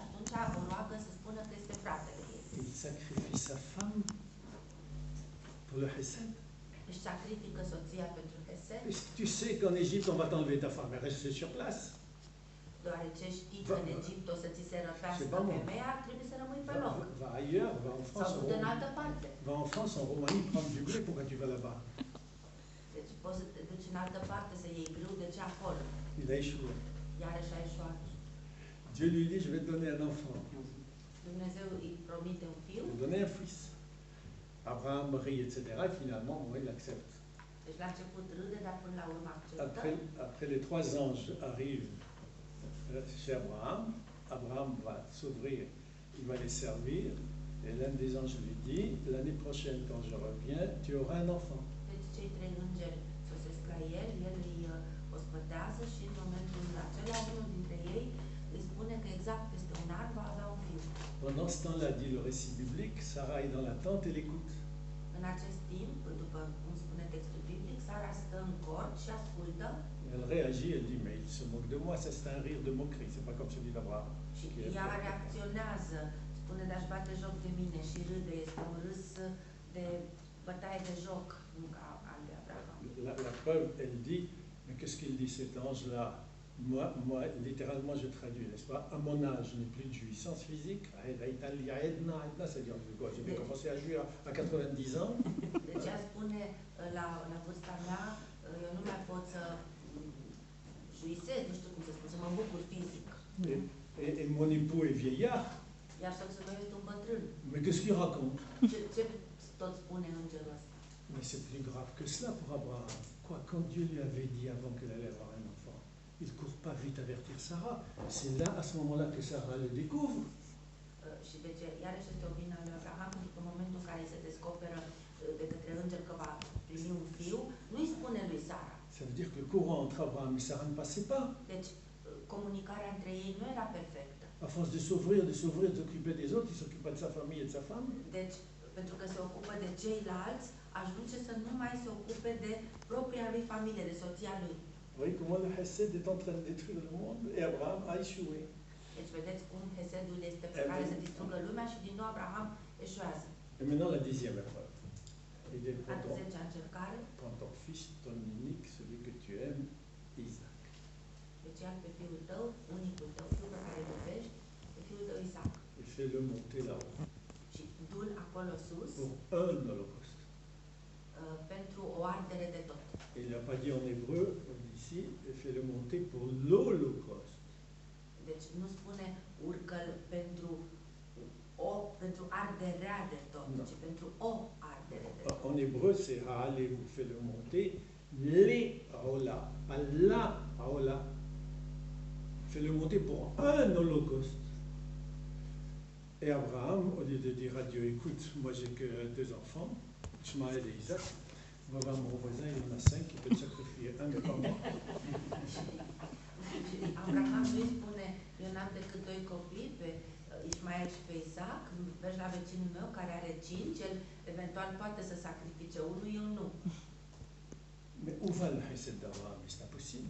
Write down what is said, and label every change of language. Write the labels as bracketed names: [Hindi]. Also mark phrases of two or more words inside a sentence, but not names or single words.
[Romanian] atunci o roagă să spună că este fratele ei. [French] Il sacrifie sa femme pour le Hesed. [Romanian] Își sacrifică soția pentru Hesed, [French] Tu sais qu'en Égypte, on va t'enlever ta femme, elle reste sur place. [Romanian] deoarece știi că în Egipt o să ți se răpească femeia, trebuie să rămâi pe loc. [French] Va ailleurs, va en [Romanian] Sau [French] France, [Romanian] du-te în altă parte. [French] va en France, en Roumanie, prendre du blé, pourquoi tu vas là-bas? [Romanian] Deci poți să te duci în altă parte să iei grâu, de ce acolo? [French] Il a échoué. [Romanian] Iarăși a eșuat. [French] Dieu lui dit, je vais te donner un enfant. [Romanian] Dumnezeu îi promite un fiu, [French] Je vais te donner un fils. Abraham, Marie, etc. Et finalement, bon, il accepte. [Romanian] deci la început râde, dar până la urmă acceptă. [French] Après les 3 anges arrivent chez Abraham. Abraham va s'ouvrir, il va les servir. Et l'un des anges lui dit, l'année prochaine, quand je reviens, tu auras un enfant. [Romanian] Deci cei trei îngeri sosesc la el îi ospătează și în momentul acela unul dintre ei îi spune că exact peste un an va avea un fiu. [French] Pendant ce temps-là, dit le récit biblique, Sarah est dans la tente et l'écoute. [Romanian] În acest timp, după cum spune textul biblic, Sara stă în cort și ascultă [French] Elle réagit, elle dit, mais il se moque de moi, ça c'est un rire de moquerie, c'est pas comme celui d'Abraham. [Romanian] și ea reacționează, spune, dar își bate joc de mine și râde, este un râs de bătaie de joc, nu ca al lui Abraham. [French] La preuve, elle dit, mais qu'est-ce qu'il dit cet ange-là? Moi, littéralement, je traduis, n'est-ce pas? À mon âge, je n'ai plus de jouissance physique. C'est-à-dire, je vais commencer à jouir à 90 ans. [Romanian] Deci ea spune, la vârsta mea, eu nu mai pot să juisez, nu știu cum să spun, să mă bucur fizic. [French] Et mon époux est vieillard. [Romanian] Iar soțul meu este un bătrân. [French] Mais qu'est-ce qu'il raconte? [Romanian] Ce tot spune îngerul ăsta? [French] Mais c'est plus grave que cela pour Abraham. Quoi, quand Dieu lui avait dit avant qu'elle allait avoir un enfant, il ne court pas vite avertir Sarah. C'est là, à ce moment-là, que Sarah le découvre. [Romanian] Și deci, iarăși este o vină a lui Abraham, pentru că în momentul în care se descoperă de către înger că va primi un fiu, nu-i spune lui Sara. [French] Ça veut dire que le courant entre Abraham et Sarah ne passait pas. [Romanian] Deci, comunicarea între ei nu era perfectă. [French] À force de s'ouvrir, de s'occuper des autres, il s'occupa de sa famille et de sa femme. [Romanian] Deci, pentru că se ocupă de ceilalți, ajunge să nu mai se ocupe de propria lui familie, de soția lui. [French] Vous voyez comment le Hesed est en train de détruire le monde et Abraham a échoué. [Romanian] Deci vedeți cum Hesedul este pe care să distrugă lumea și din nou Abraham eșuează. [French] Et maintenant la 10e épreuve. Il est [Romanian] A 10-a încercare. [French] prends ton fils, ton unique, celui que tu aimes, Isaac. [Romanian] Deci ia pe fiul tău, unicul tău, fiul pe care îl iubești, pe fiul tău Isaac. [French] Et fais-le monter là-haut. [Romanian] Și du-l acolo sus [French] Pour un holocauste. [Romanian] pentru o ardere de tot. [French] Il n'a pas dit en hébreu, ici, fais-le monter pour l'holocauste. [Romanian] Deci nu spune urcă-l pentru arderea de tot, No. ci pentru o ardere de tot. [French] En hébreu, c'est Ha'aleh, vous faites le monter, les Haola, pas la Haola. Fais-le monter pour un holocauste. Et Abraham, au lieu de dire à Dieu, écoute, moi j'ai que 2 enfants, Ishmaël et Isaac, va voir mon voisin, il en a 5, il peut te sacrifier un, mais pas moi. [Romanian] Și Abraham nu-i spune, eu n-am decât 2 copii, pe Ismael și pe Isaac, mergi la vecinul meu care are 5, el eventual poate să sacrifice unul, eu nu. [French] Mais où va le Hesed d'Abraham? C'est impossible.